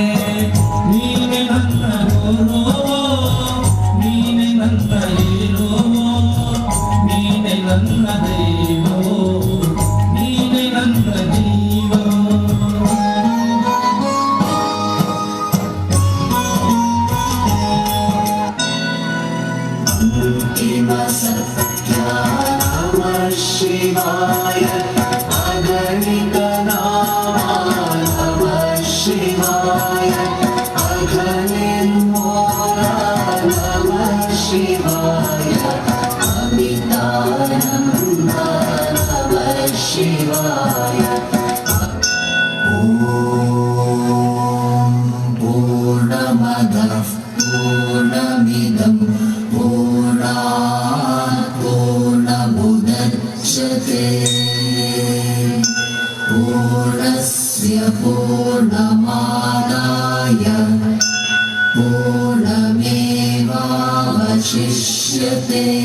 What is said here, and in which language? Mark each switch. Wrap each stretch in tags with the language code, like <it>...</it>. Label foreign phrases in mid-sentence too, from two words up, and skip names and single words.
<kn>ನೀನೆ ನನ್ನ ಗುರು, ನೀನೆ ನನ್ನ ಹೀರೋ, ನೀನೆ ನನ್ನ ದೈವ, ನೀನೆ ನನ್ನ ಜೀವ.</kn> <sa>ಅಂತಿಮ ಸತ್ಯ ನಮಃ ಶಿವಾಯ, ಅಗಣಿತ ನಾಮ ನಮಃ ಶಿವಾಯ, ಅಘನಿರ್ಮೂಲ ನಮಃ ಶಿವಾಯ, ಅಮಿತಾನಂದ ನಮಃ ಶಿವಾಯ. ಓಂ ಪೂರ್ಣಮದಃ ಪೂರ್ಣಮಿದಂ ಪೂರ್ಣಾತ್ ಪೂರ್ಣಮುದಚ್ಯತೆ, ಪೂರ್ಣಸ್ಯ ಪೂರ್ಣಮಾದಾಯ ಪೂರ್ಣಮೇವಾವಶಿಷ್ಯತೆ.</sa>